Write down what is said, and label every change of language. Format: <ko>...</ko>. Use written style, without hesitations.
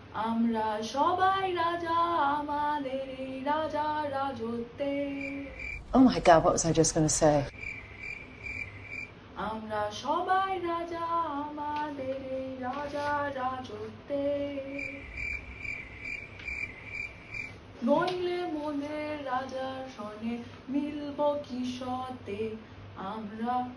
<bn>আমরা সবাই রাজা আমাদের এই রাজা রাজত্বে.</bn> <en>Oh my god, what was I just going to say?</en> <bn>আমরা সবাই রাজা আমাদের এই রাজা রাজত্বে. নইলে মনের রাজার সঙ্গে মিলব কি সতে আমরা.</bn>